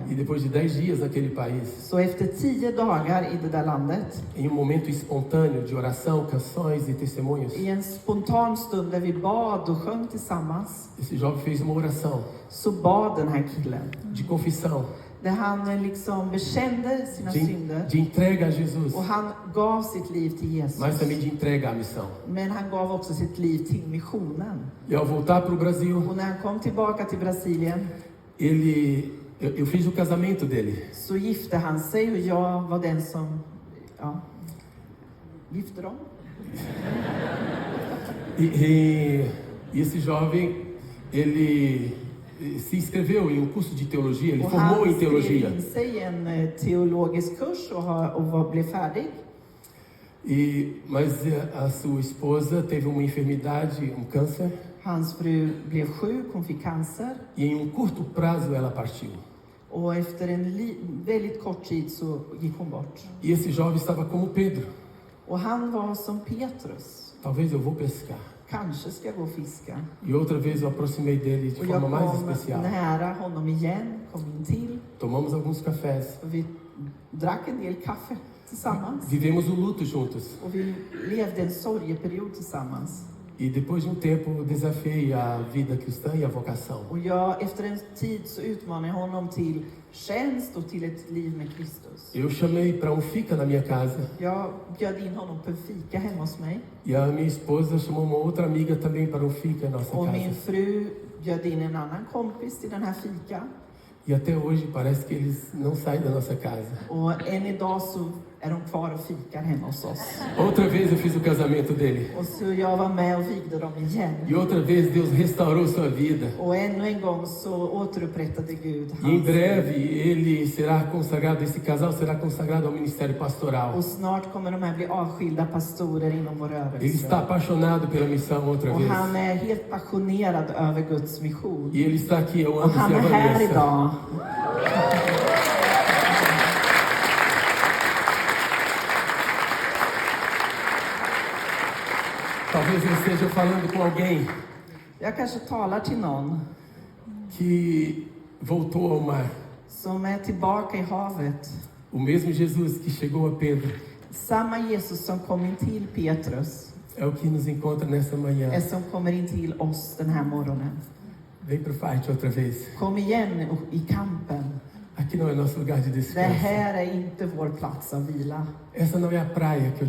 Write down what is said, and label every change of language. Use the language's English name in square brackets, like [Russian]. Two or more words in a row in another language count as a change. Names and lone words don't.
[Portuguese] E depois de 10 dias naquele país, [Swedish] Så efter 10 dagar i det där landet, [Portuguese] em um momento espontâneo de oração, canções e testemunhos, [Swedish] i en spontan stund där vi bad och sjöng tillsammans, [Portuguese] esse jovem fez uma oração [Swedish] så bad den här killen. [Portuguese] de confissão, [Swedish] Där han liksom bekände sina synder [Portuguese] de entrega a Jesus, [Swedish] och han gav sitt liv till Jesus. [Portuguese] mas também de entrega à missão. [Swedish] Men han gav också sitt liv till missionen. [Portuguese] E ao voltar para o Brasil, [Swedish] Och när han kom tillbaka till Brasilien [Portuguese] eu fiz o casamento dele. [Swedish] så gifte han sig och jag var den som gifte dem. [Portuguese] E esse jovem, ele se inscreveu em um curso de teologia, ele [Swedish] Och [Portuguese] formou [Swedish] han [Portuguese] em teologia. [Swedish] skrev in sig i en teologisk kurs och blev färdig. [Portuguese] Mas a sua esposa teve uma enfermidade, um câncer, [Swedish] Hans fru blev sjuk, hon fick cancer. [Portuguese] e em um curto prazo ela partiu. [Swedish] Och efter en väldigt kort tid så gick hon bort. [Portuguese] E esse jovem estava como Pedro. [Swedish] Och han var som Petrus. [Portuguese] Talvez eu vou pescar. [Swedish] Kanske ska jag gå och fiska. [Portuguese] E outra vez eu aproximei dele de [Swedish] Och jag [Portuguese] forma mais [Swedish] kom [Portuguese] especial. [Swedish] nära honom igen, kom in till. [Portuguese] Tomamos alguns cafés. [Swedish] Och vi drack en del kaffe tillsammans. [Portuguese] Vivemos o luto juntos. [Swedish] Och vi levde en sorgeperiod tillsammans. [Portuguese] E depois de um tempo eu desafiei a vida cristã e a vocação. [Swedish] Och efter en tid så utmanar jag honom till tjänst och till ett liv med Kristus. [Portuguese] Eu chamei para fika na minha casa. [Swedish] Jag bjöd in honom på en fika hemma hos mig. [Portuguese] E a minha esposa chamou uma outra amiga também para fika em nossa [Swedish] Och min [Portuguese] casa. [Swedish] fru bjöd in en annan kompis till den här fika. [Portuguese] E até hoje parece que eles não saem da nossa casa. [Swedish] Och än idag så är de kvar och fikar hemma hos oss. [Portuguese] Outra vez eu fiz o casamento dele. [Swedish] Och så jag var med och vigde dem igen. [Portuguese] E outra vez Deus restaurou sua vida. [Swedish] Och ännu en gång så återupprättade Gud [Portuguese] E em [Swedish] hans liv. [Portuguese] breve ele será consagrado, esse casal será consagrado ao ministério pastoral. [Swedish] Och snart kommer de här bli avskilda pastorer inom vår [Portuguese] Ele [Swedish] rörelse. [Portuguese] está apaixonado pela missão outra [Swedish] Och [Portuguese] vez. [Swedish] han är helt passionerad över Guds mission. [Portuguese] E ele está aqui, eu [Swedish] Och [Portuguese] amo [Swedish] han är [Portuguese] a [Swedish] här [Portuguese] Vanessa. [Swedish] idag. [Portuguese] Talvez eu esteja falando com alguém [Swedish] Jag kanske talar till någon [Portuguese] que voltou ao mar. [Swedish] som är tillbaka i havet. [Portuguese] O mesmo Jesus que chegou a Pedro [Swedish] Samma Jesus som kom in till Petrus [Portuguese] é o que nos encontra nessa manhã. [Swedish] är som kommer in till oss den här morgonen. [Portuguese] Vem para o fight outra vez. [Swedish] Kom igen i kampen. [Portuguese] Aqui não é nosso lugar de [Swedish] Det [Portuguese] descanso. [Swedish] här är inte vår plats av vila. [Portuguese] Essa não é a praia que eu te